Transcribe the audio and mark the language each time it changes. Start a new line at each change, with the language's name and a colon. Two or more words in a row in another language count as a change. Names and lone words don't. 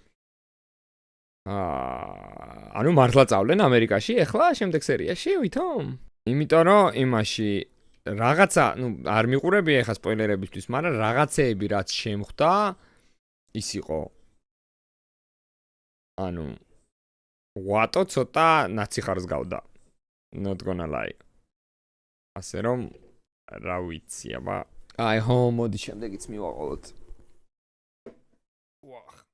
Georgian: ანუ მართლა წავლენ ამერიკაში ეხლა შემდეგ სერიაში ვითომ? იმიტომ რომ იმაში რაღაცა, არ მიყურები ეხა სპოილერებისთვის, მაგრამ რაღაცეები რაც შემხვდა ის იყო. ანუ ვატო ცოტა ნაციხარს გავდა.
English: Not gonna lie.
Georgian: ასე რომ რა ვიცი, აბა. აი, მოდი შემდეგიც მივაყოლოთ. ვახ.